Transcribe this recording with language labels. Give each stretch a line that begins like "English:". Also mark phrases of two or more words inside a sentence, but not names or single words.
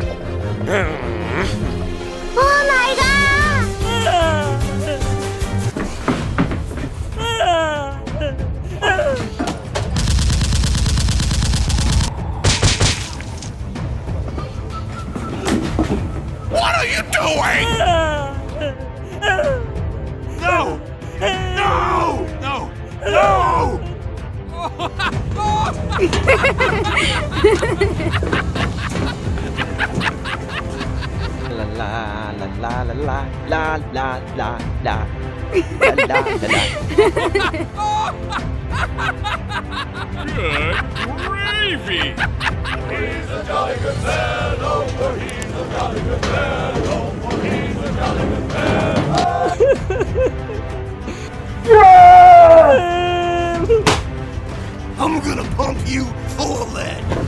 English: Oh my god! What are you doing? No! No! No! No! La la la la la la la la la la la Good gravy. I'm gonna pump you full of lead.